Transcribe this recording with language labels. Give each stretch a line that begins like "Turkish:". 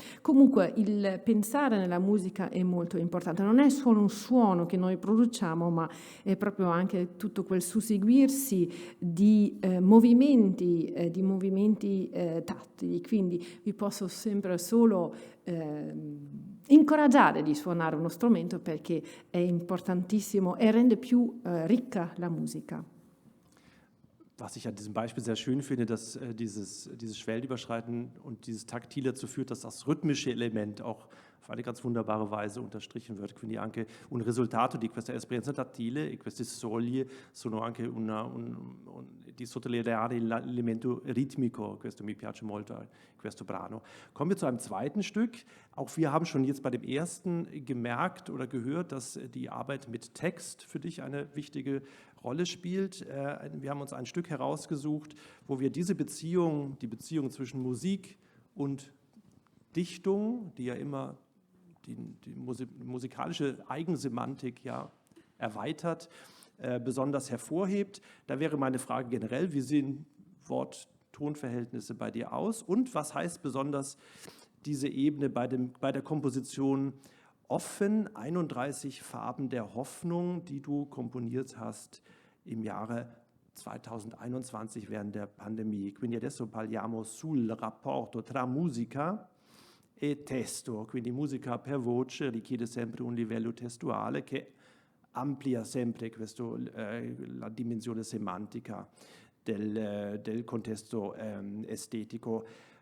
Italian: Comunque il pensare nella musica è molto importante, non è solo un suono che noi produciamo, ma è proprio anche tutto quel susseguirsi di movimenti tattili. Quindi vi posso sempre solo incoraggiare di suonare uno strumento perché è importantissimo e rende più ricca la musica.
German: Was ich an diesem Beispiel sehr schön finde, dass dieses Schwellenüberschreiten und dieses Taktile dazu führt, dass das rhythmische Element auch auf eine ganz wunderbare Weise unterstrichen wird.
Italian: Quindi anche un risultato di questa esperienza tattile e queste soglie sono anche di sottolineare l'elemento ritmico. Questo mi piace molto, questo brano.
German: Kommen wir zu einem zweiten Stück. Auch wir haben schon jetzt bei dem ersten gemerkt oder gehört, dass die Arbeit mit Text für dich eine wichtige Rolle spielt. Wir haben uns ein Stück herausgesucht, wo wir diese Beziehung, die Beziehung zwischen Musik und Dichtung, die ja immer die musikalische Eigensemantik ja erweitert, besonders hervorhebt. Da wäre meine Frage generell, wie sehen Wort Tonverhältnisse bei dir aus? Und was heißt besonders diese Ebene bei der Komposition offen, 31 Farben der Hoffnung, die du komponiert hast im Jahre 2021 während der pandemia.
Italian: Quindi adesso parliamo sul rapporto tra musica e testo, quindi musica per voce richiede sempre un livello testuale che amplia sempre la dimensione semantica del contesto estetico.